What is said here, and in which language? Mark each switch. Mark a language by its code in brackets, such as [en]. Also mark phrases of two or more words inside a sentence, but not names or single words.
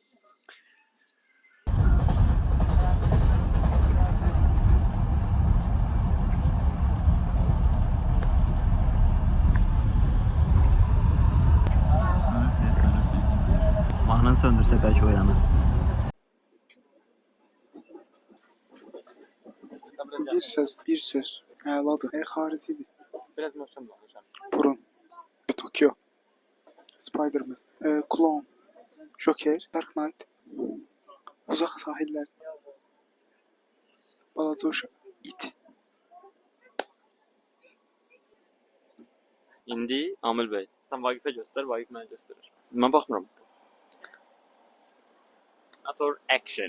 [az] Mahnını söndürsə bəlkə oyanır. Bir söz. Əladır. Xaricidir. Biraz möhkəm danışam. Burun. Tokyo. Spider-Man. Clone. Joker. Dark Knight. Uzaq sahillər. Balaca uşaq. It. İndi Amil bəy. Sən Vaqifə göstər, Vaqif mənə göstərir. Mən baxmıram. [en] Ator action.